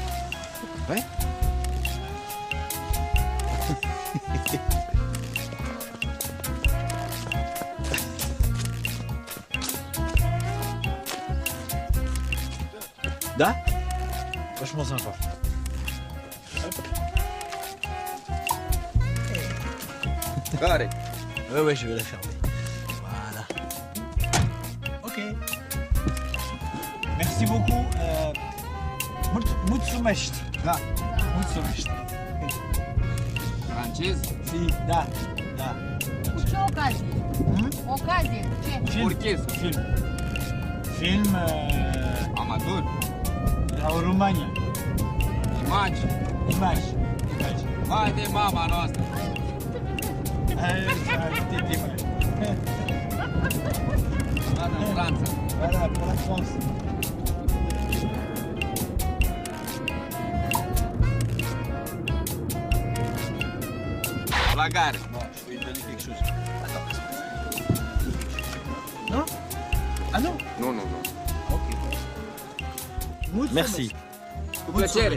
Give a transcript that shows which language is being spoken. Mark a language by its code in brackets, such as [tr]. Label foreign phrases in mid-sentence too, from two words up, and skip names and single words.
[fr] Ouais. Da? Vachement sympa. [ro] Care? [fr] Ouais, je vais la fermer. Voilà. Ok. Merci beaucoup. [ro] Mulțumesc. Da. Mulțumesc. Francez? Si, da. Cu ce ocazie? Ocazie? Ce? Film. Film. Film. Amator? La România. Imagi? Imagi. Vai de mama noastră! Vada în Franța. [fr] Voilà, pour la France. La gare. Bon, je vais lui donner quelque chose. Attends. Non? Ah non? [ro] Nu, nu, nu. [fr] Ok. Merci. [ro] Cu plăcere.